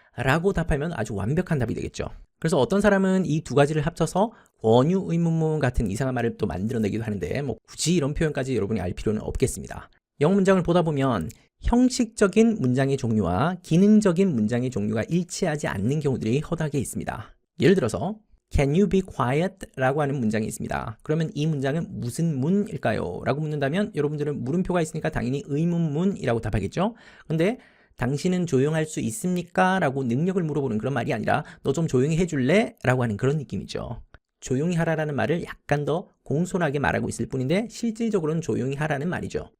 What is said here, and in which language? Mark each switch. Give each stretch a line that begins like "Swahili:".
Korean: 라고 답하면 아주 완벽한 답이 되겠죠. 그래서 어떤 사람은 이 두 가지를 합쳐서 권유 의문문 같은 이상한 말을 또 만들어내기도 하는데 뭐 굳이 이런 표현까지 여러분이 알 필요는 없겠습니다. 영어 문장을 보다 보면 형식적인 문장의 종류와 기능적인 문장의 종류가 일치하지 않는 경우들이 허다하게 있습니다. 예를 들어서
English: Can you be quiet?
Korean: 라고 하는 문장이 있습니다. 그러면 이 문장은 무슨 문일까요? 라고 묻는다면 여러분들은 물음표가 있으니까 당연히 의문문이라고 답하겠죠? 근데 당신은 조용할 수 있습니까? 라고 능력을 물어보는 그런 말이 아니라 너 좀 조용히 해줄래? 라고 하는 그런 느낌이죠. 조용히 하라라는 말을 약간 더 공손하게 말하고 있을 뿐인데 실질적으로는 조용히 하라는 말이죠.